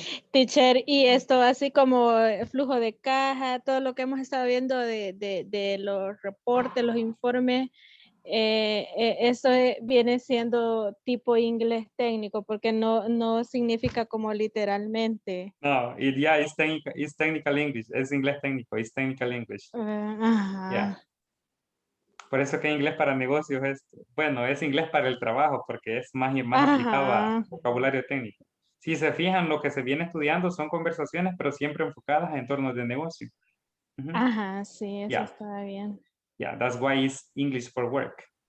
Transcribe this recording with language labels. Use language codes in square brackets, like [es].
[es] Teacher, y esto así como flujo de caja, todo lo que hemos estado viendo de los reportes, los informes, eso viene siendo tipo inglés técnico, porque no significa como literalmente. [en] No, it's technical English. [es] Es inglés técnico, [en] it's technical English. Yeah. [es] Por eso que inglés para negocios es inglés para el trabajo, porque es más aplicado a vocabulario técnico. Si se fijan, lo que se viene estudiando son conversaciones, pero siempre enfocadas en torno de negocio. Ajá, sí, eso está bien. [en] Yeah, that's why it's English for work.